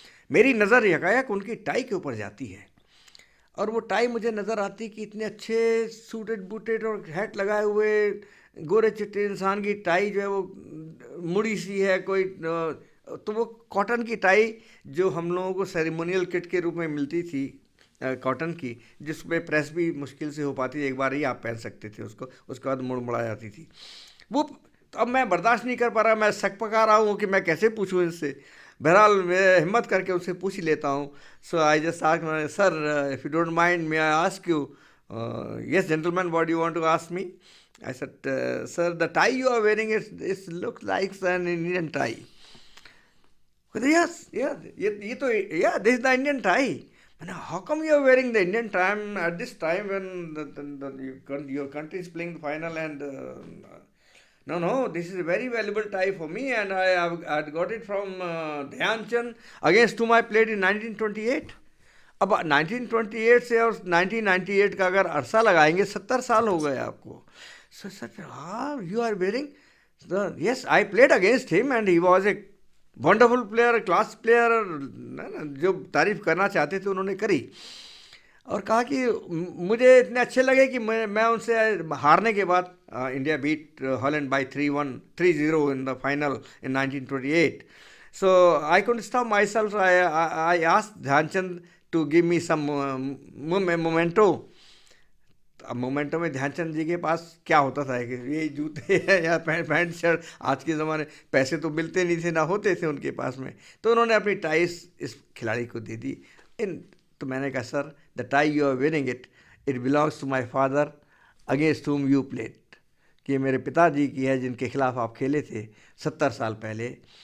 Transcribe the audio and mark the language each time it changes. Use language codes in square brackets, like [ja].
[hi] मेरी नज़र यकायक उनकी टाई के ऊपर जाती है, और वो टाई मुझे नज़र आती कि इतने अच्छे सूटेड बूटेड और हैट लगाए हुए गोरे चिट्टे इंसान की टाई जो है वो मुड़ी सी है कोई, तो वो कॉटन की टाई जो हम लोगों को सेरेमोनियल किट के रूप में मिलती थी, कॉटन की, जिसमें प्रेस भी मुश्किल से हो पाती, एक बार ही आप पहन सकते थे उसको, उसके बाद मुड़ मुड़ा जाती थी वो। तो अब मैं बर्दाश्त नहीं कर पा रहा, मैं सक पका रहा हूँ कि मैं कैसे पूछूँ इनसे। बहरहाल मैं हिम्मत करके उससे पूछ ही लेता हूँ। [en] So I just ask, sir if you don't mind may I ask you? Yes gentleman, what do you want to ask me? I said, sir, the tie you are wearing is looks like an Indian tie. Yes, yeah, [hi] ये तो [en] yeah, this is the Indian tie. [hi] मैंने, [en] how come you are wearing the Indian tie at this time when your country is playing the final and no, this is a very valuable tie for me and I got it from Dhyan against whom I played in 1928. [hi] अब 1928 से और 1998 का अगर अरसा लगाएंगे, 70 साल हो गए आपको। [en] So I said, you are wearing? Yes, I played against him and he was a wonderful player, class player. [hi] जो तारीफ करना चाहते थे उन्होंने करी, और कहा कि मुझे इतने अच्छे लगे कि मैं उनसे हारने के बाद, [en] India beat Holland by 3-0 in the final in 1928. So I couldn't stop myself. I asked Dhyanchand to give me some memento. [hi] अब मोमेंटो में ध्यानचंद जी के पास क्या होता था कि ये जूते या पैंट शर्ट, आज के ज़माने पैसे तो मिलते नहीं थे, ना होते थे उनके पास में, तो उन्होंने अपनी टाई इस खिलाड़ी को दे दी। तो मैंने कहा, [en] sir the tie you are wearing it belongs to my father against whom you played, [hi] कि मेरे पिताजी की है जिनके खिलाफ आप खेले थे 70 साल पहले।